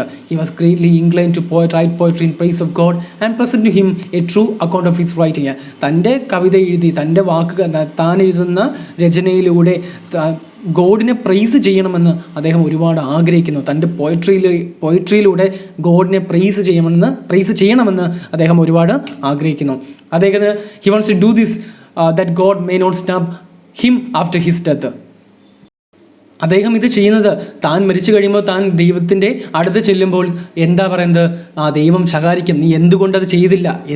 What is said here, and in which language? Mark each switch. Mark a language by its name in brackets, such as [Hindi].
[English] He was greatly inclined to write poetry in praise of God and present to him a true account of his writing. [Malayalam] തൻ്റെ കവിത എഴുതി, തൻ്റെ വാക്കുകൾ, താൻ എഴുതുന്ന രചനയിലൂടെ ഗോഡിനെ price ചെയ്യണമെന്ന് അദ്ദേഹം ഒരുപാട് ആഗ്രഹിക്കുന്നു. തൻ്റെ പോയട്രിയിലൂടെ ഗോഡിനെ പ്രൈസ് ചെയ്യണമെന്ന് അദ്ദേഹം ഒരുപാട് ആഗ്രഹിക്കുന്നു. അദ്ദേഹത്തിന് [English] He wants to do this that God may not snub him after his death. [Malayalam] അദ്ദേഹം ഇത് ചെയ്യുന്നത് താൻ മരിച്ചു കഴിയുമ്പോൾ, താൻ ദൈവത്തിൻ്റെ അടുത്ത് ചെല്ലുമ്പോൾ എന്താ പറയുന്നത്, ദൈവം ശകാരിക്കും, നീ എന്തുകൊണ്ട് അത് ചെയ്തില്ല.